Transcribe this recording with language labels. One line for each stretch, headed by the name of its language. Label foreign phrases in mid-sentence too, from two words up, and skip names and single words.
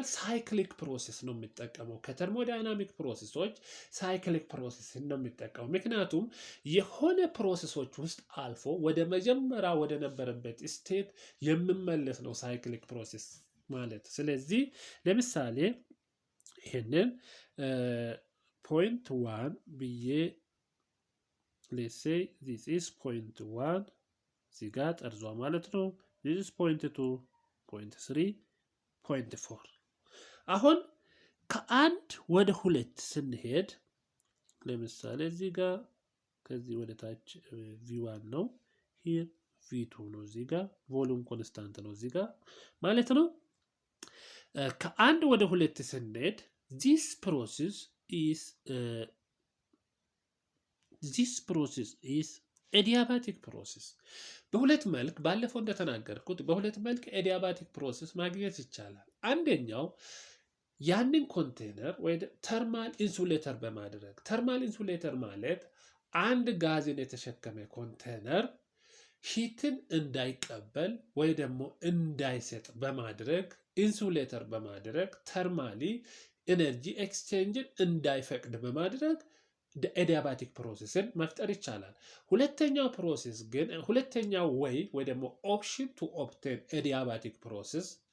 English: cyclic process
Amharic: ነው የሚጠቀመው። ከተርሞዳይናሚክ ፕሮሴሶች
English: cyclic process
Amharic: ነው የሚጠቀመው። ምክንያቱም የሆነ ፕሮሴሶች ውስጥ አልፎ ወደ መጀመሪያ ወደ ነበረበት ስቴት የሚመለስ ነው
English: cyclic process
Amharic: ማለት። ስለዚህ ለምሳሌ ይሄንን point 1 ብዬ
English: let's say this is point 1
Amharic: እዚህ ጋር ጠርዟ ማለት ነው።
English: this is point 2 point 3 point 4
Amharic: አሁን ከአንድ ወደ ሁለት ስንሄድ ለምሳሌ እዚህ ጋር ከዚህ ወደ ታች v1 ነው here v2 ነው እዚህ ጋር
English: volume constant
Amharic: ነው እዚህ ጋር ማለት ነው። ከአንድ ወደ ሁለት ስንሄድ
English: this process is adiabatic process.
Amharic: በሁለት መልክ ባለፈው እንደተናገርኩት በሁለት መልክ
English: adiabatic process
Amharic: ማግኘት ይቻላል። አንደኛው ያንን ኮንቴነር ወይ
English: thermal insulator
Amharic: በማድረግ
English: thermal insulator
Amharic: ማለት አንድ ጋዝን የተሸከመ ኮንቴነር ሂትን እንዳይቀበል ወይ ደግሞ እንዳይሰጥ በማድረግ ኢንሱሌተር በማድረግ
English: thermally energy exchange
Amharic: እንዳይፈቅድ በማድረግ
English: adiabatic process
Amharic: መፍጠር ይቻላል። ሁለተኛው ፕሮሰስ ግን ሁለተኛው ወይ ደግሞ
English: option to obtain adiabatic process